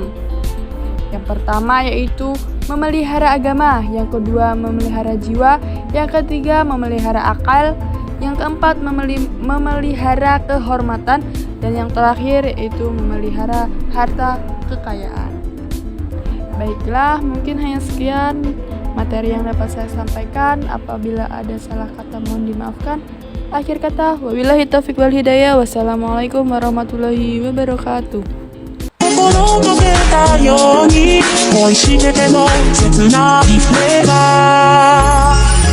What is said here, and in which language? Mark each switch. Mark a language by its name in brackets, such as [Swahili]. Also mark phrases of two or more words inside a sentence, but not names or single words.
[Indonesian] Yang pertama yaitu memelihara agama, yang kedua memelihara jiwa, yang ketiga memelihara akal, yang keempat memelihara kehormatan, dan yang terakhir yaitu memelihara harta kekayaan. Baiklah, mungkin hanya sekian materi yang dapat saya sampaikan. Apabila ada salah kata mohon dimaafkan. Akhir kata, [Arabic] وبالله التوفيق والهداية. والسلام عليكم ورحمة الله وبركاته. [Japanese] 心のけたように恋してても切ないフレーバー